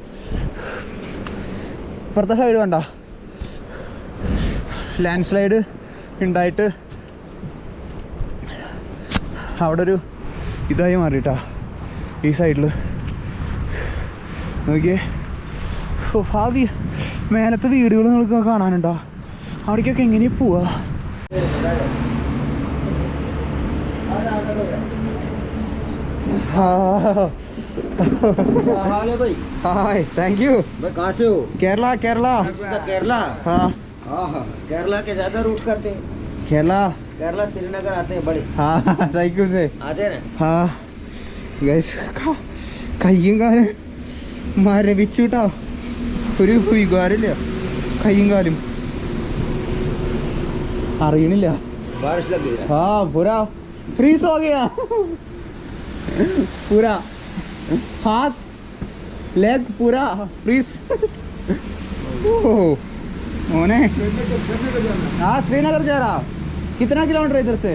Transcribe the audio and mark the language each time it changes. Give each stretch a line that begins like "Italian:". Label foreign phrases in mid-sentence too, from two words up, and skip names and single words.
Malayalam: ഇപ്പുറത്തെ സൈഡ് കണ്ട ലാൻഡ് സ്ലൈഡ് ഉണ്ടായിട്ട് അവിടെ ഒരു ഇതായി മാറിയിട്ടാ ഈ സൈഡിൽ നോക്കിയേ. ഭാവി മേലത്തെ വീടുകൾ നിങ്ങൾക്ക് കാണാനുണ്ടോ? അവിടേക്കൊക്കെ എങ്ങനെയാ പോവാ?
English: Hi, thank you.
Hindi: कहाँ से हो? केरला. केरला? हाँ केरला के ज्यादा रूट करते हैं. केरला श्रीनगर आते हैं बड़े. हाँ साइकिल से आते ना.
Malayalam: हाँ ഗൈസ്, കയ്യും കാലും മരവിച്ചുട്ടാ, ഒരു വികാരമില്ല. കയ്യും കാലും അറിയണില്ല.
Hindi: बारिश लग गई. हाँ पूरा फ्रीज हो गया. पूरा हाथ लेग पूरा फ्रीज. होने हाँ श्रीनगर जा रहा. कितना किलोमीटर इधर से?